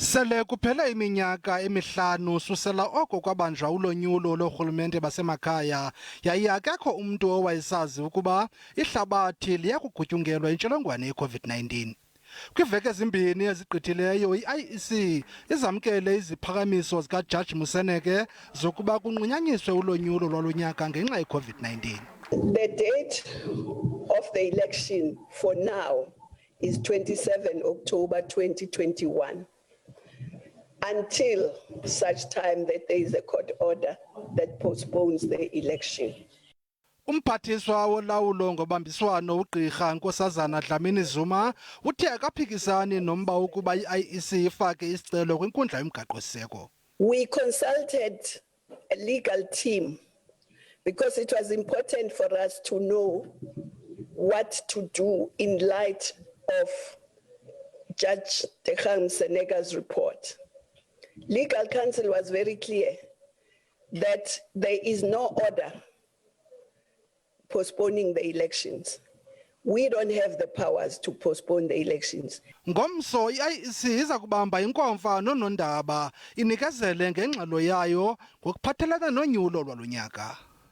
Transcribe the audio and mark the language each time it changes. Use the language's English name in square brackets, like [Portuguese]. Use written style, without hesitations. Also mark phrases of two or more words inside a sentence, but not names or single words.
[Xhosa] Sele kuphela iminyaka emihlanu susela oko kwabanjwa ulonyulo loorhulumente basemakhaya yaye akekho umntu owayesazi ukuba ihlabathi liyakugutyungelwa intsholongwane ye-COVID-19. Kwiiveki ezimbini ezigqithileyo i-IEC izamkele iziphakamiso zikaJaji Moseneke zokuba kunqunyanyiswe ulonyulo lwalo nyaka ngenxa ye-COVID-19. [English] The date of the election for now is 27 October 2021. Until such time that there is a court order that postpones the election. [Xhosa] Umphathiswa wolawulo ngobambiswano ugqirha Nkosazana Dlamini-Zuma uthe akaphikisani nomba ukuba i-IEC ifake isicelo kwinkundla yomgaqo-siseko. [English] We consulted a legal team because it was important for us to know what to do in light of Judge Dkgang Moseneka's report. Legal counsel was very clear that there is no order postponing the elections. We don't have the powers to postpone the elections. [Xhosa] Ngomso i-IEC iza kubamba inkomfa nonondaba inikezele ngengxelo yayo ngokuphathelana nonyulo lwalo nyaka.